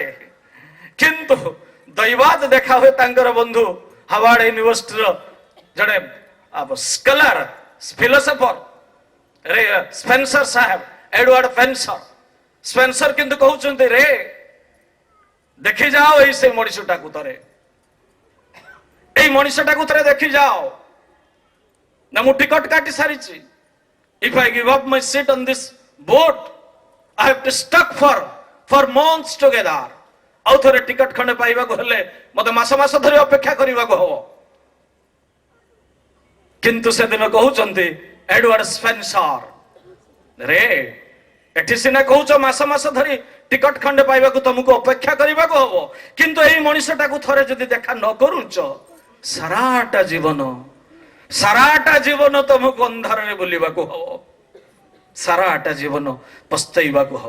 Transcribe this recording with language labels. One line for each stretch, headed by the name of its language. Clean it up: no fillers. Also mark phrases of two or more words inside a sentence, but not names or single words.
Odia: କିନ୍ତୁ ଦୈବାତ ଦେଖା ହୁଏ ତାଙ୍କର ବନ୍ଧୁ ହାର୍ଭାର୍ଡ ୟୁନିଭର୍ସିଟିର ଜଣେ ସ୍କଲାର, ଫିଲୋସଫର ସ୍ପେନ୍ସର ସାହେବ, ଏଡୱାର୍ଡ ସ୍ପେନ୍ସର କିନ୍ତୁ କହୁଛନ୍ତି ରେ ଦେଖି ଯାଅ ଏଇ ସେ ମଣିଷଟାକୁ ଥରେ, এই মଣିষটাକୁ ଥରେ ଦେଖି ଯାଅ ନା, ମୁଁ ଟିକଟ କାଟି ସାରିଛି।
English: If I give up my seat on this boat, I have to stuck for months together.
Odia: ଆଉ ଥରେ ଟିକଟ ଖଣ୍ଡେ ପାଇବାକୁ ହେଲେ ମତେ ମାସ ଧରି ଅପେକ୍ଷା କରିବାକୁ ହବ। କିନ୍ତୁ ସେଦିନ କହୁଛନ୍ତି ଏଡୱାର୍ଡ ସ୍ପେନ୍ସର, ରେ ଏଠି ସିନା କହୁଛ ମାସ ଧରି ଟିକଟ ଖଣ୍ଡେ ପାଇବାକୁ ତମକୁ ଅପେକ୍ଷା କରିବାକୁ ହବ, କିନ୍ତୁ ଏଇ ମଣିଷଟାକୁ ଥରେ ଯଦି ଦେଖା ନ କରୁଛ, ସାରାଟା ଜୀବନ ତମକୁ ଅନ୍ଧାରରେ ବୁଲିବାକୁ ହବ, ସାରାଟା ଜୀବନ ପସ୍ତେଇବାକୁ ହବ।